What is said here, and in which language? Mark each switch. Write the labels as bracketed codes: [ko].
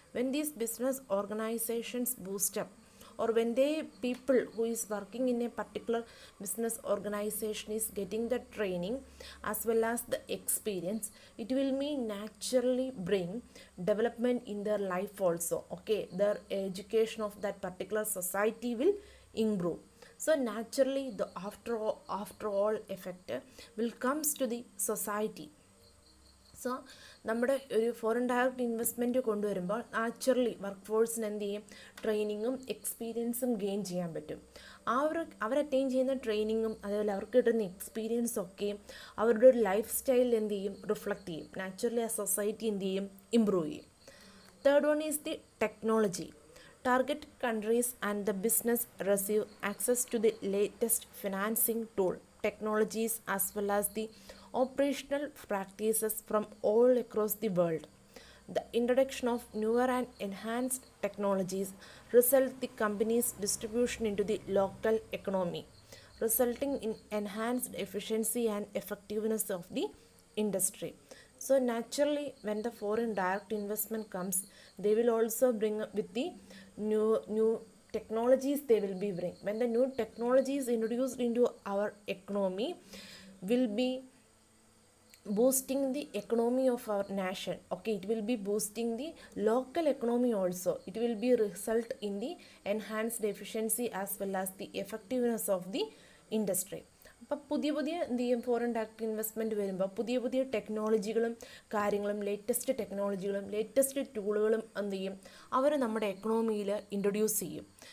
[en] When these business organizations boost up, or when they people who is working in a particular business organization is getting the training as well as the experience, it will mean naturally bring development in their life also, okay, their education of that particular society will improve. So naturally the after all effect will comes to the society. [ml] So നമ്മുടെ ഒരു foreign direct investment കൊണ്ടുവരുമ്പോൾ naturally work ഫോഴ്സിന് എന്ത് ചെയ്യും, ട്രെയിനിങ്ങും എക്സ്പീരിയൻസും gain ചെയ്യാൻ പറ്റും. അവർ attain ചെയ്യുന്ന ട്രെയിനിങ്ങും അതുപോലെ അവർക്ക് കിട്ടുന്ന എക്സ്പീരിയൻസ് ഒക്കെയും അവരുടെ ഒരു ലൈഫ് സ്റ്റൈലിൽ എന്ത് ചെയ്യും, റിഫ്ലക്റ്റ് ചെയ്യും. നാച്ചുറലി ആ സൊസൈറ്റി എന്ത് ചെയ്യും, ഇമ്പ്രൂവ് ചെയ്യും. [en] Third one is the technology. Target countries and the business receive access to the latest financing tool, technologies as well as the operational practices from all across the world. The introduction of newer and enhanced technologies result the company's distribution into the local economy, resulting in enhanced efficiency and effectiveness of the industry. So naturally when the foreign direct investment comes, they will also bring up with the new technologies they will be bring. When the new technologies introduced into our economy will be boosting the economy of our nation, okay, it will be boosting the local economy also. It will be result in the enhanced efficiency as well as the effectiveness of the industry. [ml] അപ്പം പുതിയ എന്ത് ചെയ്യും, foreign direct investment വരുമ്പോൾ പുതിയ പുതിയ ടെക്നോളജികളും കാര്യങ്ങളും latest ടെക്നോളജികളും latest ടൂളുകളും എന്ത് ചെയ്യും, അവർ നമ്മുടെ എക്കണോമിയിൽ ഇൻട്രൊഡ്യൂസ് ചെയ്യും.